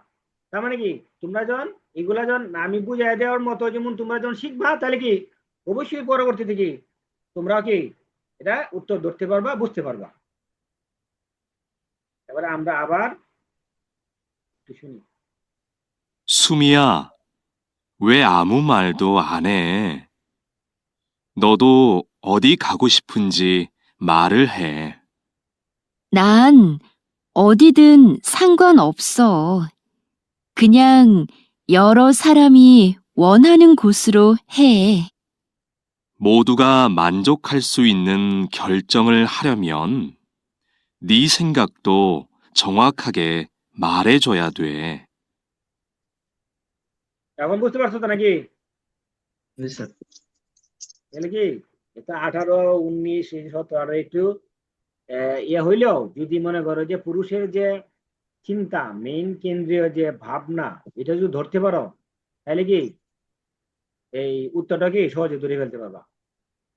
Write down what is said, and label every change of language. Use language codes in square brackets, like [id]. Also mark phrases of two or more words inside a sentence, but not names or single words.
[bn] তার মানে কি তোমরা যখন এগুলা যখন আমি বুঝাই দেওয়ার মতো যেমন তোমরা যখন শিখবা, তাহলে কি অবশ্যই পরবর্তীতে কি তোমরাও কি এটা উত্তর ধরতে পারবা, বুঝতে পারবা। এবারে আমরা আবার একটু শুনি। [ko] 수미야, 왜 아무 말도 안 해? 너도 어디 가고 싶은지 말을 해. 난 어디든 상관없어. 그냥 여러 사람이 원하는 곳으로 해. 모두가 만족할 수 있는 결정을 하려면 네 생각도 정확하게 말해줘야 돼. [bn] এখন বুঝতে পারছো তো নাকি? জি স্যার। তাহলে কি এটা 18, 19, 17 একটু ইয়ে হইলেও যদি মনে করো যে পুরুষের যে চিন্তা, মেইন কেন্দ্রীয় যে ভাবনা, এটা যদি ধরতে পারো তাহলে কি এই উত্তরটা কি সহজে ধরে ফেলতে পারবা।